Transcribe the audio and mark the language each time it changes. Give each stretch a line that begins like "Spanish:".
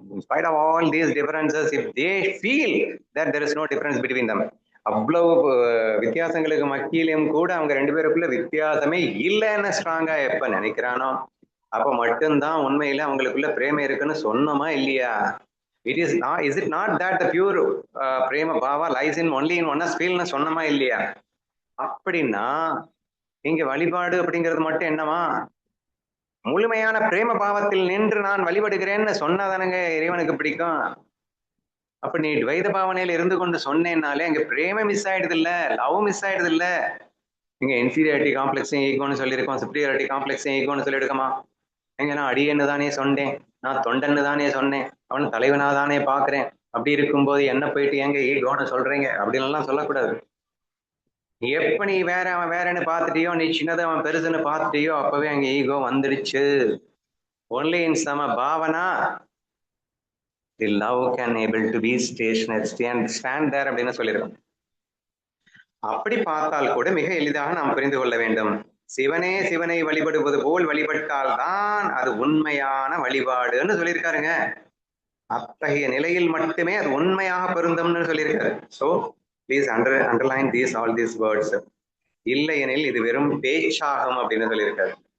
English: In spite of all these differences, if they feel that there is no difference between them,
Tamil: அவ்வளவு வித்தியாசங்களுக்கு மத்தியிலும் கூட அவங்க ரெண்டு பேருக்குள்ள வித்தியாசமே இல்லைன்னு ஸ்ட்ராங்கா எப்ப நினைக்கிறானோ அப்ப மட்டும்தான் உண்மையில அவங்களுக்குள்ள பிரேமை இருக்குன்னு சொன்னோமா இல்லையா?
English: is it not that the pure prema bhava lies in only in oneness feel
Tamil: னு சொன்னோமா இல்லையா? அப்படின்னா இங்க வழிபாடு அப்படிங்கிறது மட்டும் என்னவா? முழுமையான பிரேம பாவத்தில் நின்று நான் வழிபடுகிறேன்னு சொன்னாதானுங்க இறைவனுக்கு பிடிக்கும். அப்ப நீ துவைத பாவனையில இருந்து கொண்டு சொன்னேன்னாலே அங்க பிரேம மிஸ் ஆயிடுது இல்ல, லவ் மிஸ் ஆயிடுது இல்ல. நீங்க இன்ஃபீரியாரிட்டி காம்ப்ளெக்ஸையும் ஈகோன்னு சொல்லியிருக்கோம், சுப்பீரியாரிட்டி காம்ப்ளெக்ஸையும் ஈகோன்னு சொல்லியிருக்கோமா? எங்க நான் அடியன்னு தானே சொன்னேன், நான் தொண்டன்னு தானே சொன்னேன், அவன் தலைவனா தானே பாக்குறேன், அப்படி இருக்கும்போது என்ன போயிட்டு எங்க ஈகோன்னு சொல்றீங்க அப்படின்னு எல்லாம் சொல்லக்கூடாது. எப்ப நீ அவன் வேறன்னு பார்த்துட்டியோ, நீ சின்னது அவன் பெருசுன்னு பார்த்துட்டியோ அப்பவே அங்க ஈகோ வந்துடுச்சு.
English: only in சம பாவனா the love can able to be stationary stand there
Tamil: அப்படின்னு சொல்லியிருக்கோம். அப்படி பார்த்தால் கூட மிக எளிதாக நாம் புரிந்து கொள்ள வேண்டும். சிவனை வழிபடுவது போல் வழிபட்டால் தான் அது உண்மையான வழிபாடுன்னு சொல்லியிருக்காருங்க. அத்தகைய நிலையில் மட்டுமே அது உண்மையாக பொருந்தும்னு சொல்லியிருக்காரு.
English: So please underline all these words.
Tamil: இல்லை எனில் இது வெறும் பேச்சாகும் அப்படின்னு சொல்லியிருக்காரு.